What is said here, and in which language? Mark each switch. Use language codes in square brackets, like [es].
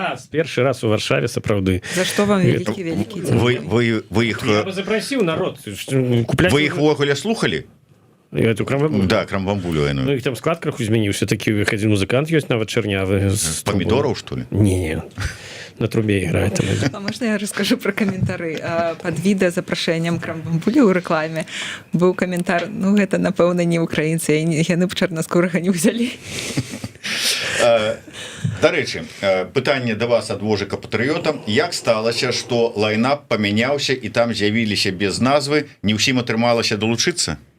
[be] Першы раз у Варшаве, сапраўды. За што вам вялікі Вы іх... Я бы запросіў народ. Вы іх увогуле слухалі? [ru] Эту Крамбамбулю? [be] Да, Крамбамбулю. Ну, іх там склад крыху змяніўся, такі адзін музыкант ёсць, нават чарнявы. Памідораў, што ли? [ru] Не, на трубе играет. А можно я расскажу про комментары? [be] Под відэа запрашэннем Крамбамбулі ў рэкламе быў каментар, ну, гэта, напэўна, не украінцы, яны б чарнаскурага не ўзялі. Дарэчы, пытанне да вас ад вожыка патрыёта. Як сталася, што лайнап памяняўся і там з'явіліся без назвы, не ўсім атрымалася далучыцца?